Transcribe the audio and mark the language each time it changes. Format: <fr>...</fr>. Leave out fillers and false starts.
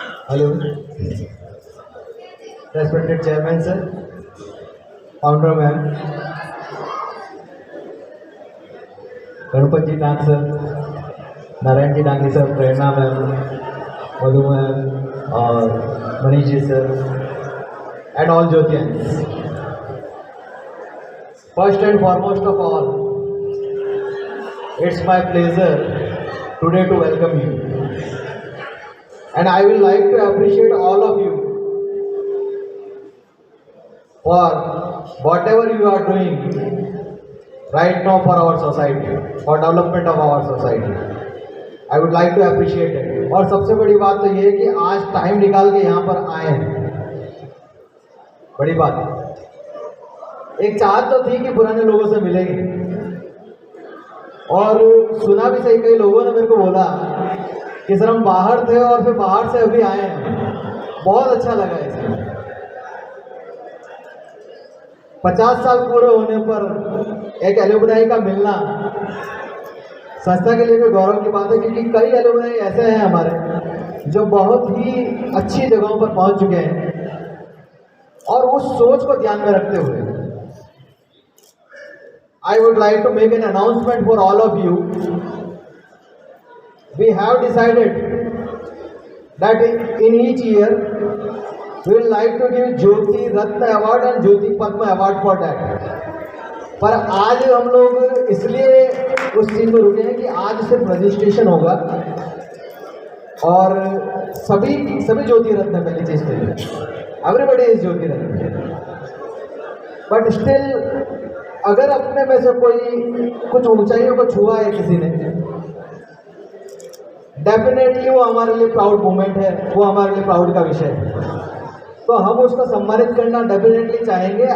<en>Hello, respected chairman sir, founder ma'am, Ganpat ji Dang sir, Narayan ji Dangi sir, Prerna ma'am, Madhu ma'am और Manish ji sir, and all Jyotians. First and foremost of all, it's my pleasure today to welcome you. And I will like to appreciate all of you for whatever you are doing right now for our society, for development of our society. I would like to appreciate it.</en> <hi>और सबसे बड़ी बात तो ये है कि आज time निकाल के यहाँ पर आए हैं, बड़ी बात है। एक चाहत तो थी कि पुराने लोगों से मिलेंगे, और सुना भी सही, कई लोगों ने मेरे को बोला कि सर हम बाहर थे और फिर बाहर से अभी आए हैं, बहुत अच्छा लगा इसमें। 50 साल पूरे होने पर एक एलुमनाई का मिलना संस्था के लिए भी गौरव की बात है, क्योंकि कई एलुमनाई ऐसे हैं हमारे जो बहुत ही अच्छी जगहों पर पहुंच चुके हैं, और उस सोच को ध्यान में रखते हुए</hi> <en>I would like to make an announcement for all of you. We have decided that in each year we will like to give Jyoti Ratna Award and Jyoti Padma Award for that.</en> <hi>पर आज हम लोग इसलिए उस चीज़ में रुके हैं कि आज सिर्फ रजिस्ट्रेशन होगा, और सभी ज्योति रत्न पहली चीज़ पे</hi> <en>everybody is Jyoti Ratna, but still</en> <hi>अगर अपने में से कोई कुछ ऊंचाइयों को छुआ है किसी ने, डेफिनेटली वो हमारे लिए प्राउड मोमेंट है, वो हमारे लिए प्राउड का विषय है, तो हम उसको सम्मानित करना डेफिनेटली चाहेंगे।</hi>